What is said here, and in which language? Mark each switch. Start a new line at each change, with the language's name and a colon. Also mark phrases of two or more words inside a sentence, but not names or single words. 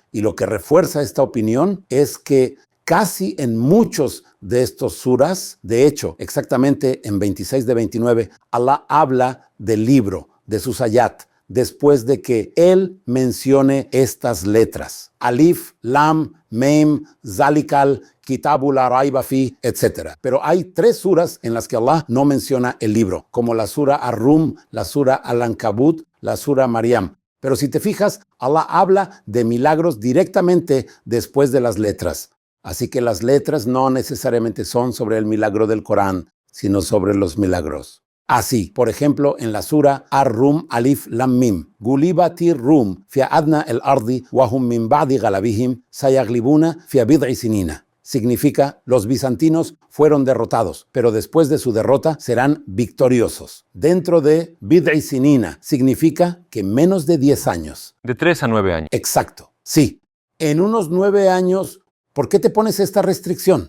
Spanish: Y lo que refuerza esta opinión es que casi en muchos de estos suras, de hecho, exactamente en 26 de 29, Alá habla del libro, de sus ayat, después de que él mencione estas letras.
Arabic: ألف، لام، ميم، ذلك الكتاب لا ريب فيه,
Spanish: etc. Pero hay 3 suras en las que Alá no menciona el libro, como la sura Ar-Rum, la sura Al-Ankabut, la sura Maryam. Pero si te fijas, Alá habla de milagros directamente después de las letras. Así que las letras no necesariamente son sobre el milagro del Corán, sino sobre los milagros.
Arabic: Así, por ejemplo, en la sura Ar-Rum ألف لام ميم، غلبت الروم في أدنى الأرض وهم من بعد غلبهم سيغلبون في بضع سنين.
Spanish: Significa, los bizantinos fueron derrotados, pero después de su derrota serán victoriosos. Dentro de
Arabic: بضع سنين
Spanish: significa que menos de 10 años. De 3 a 9 años. Exacto, sí. En unos 9 años, ¿por qué te pones esta restricción?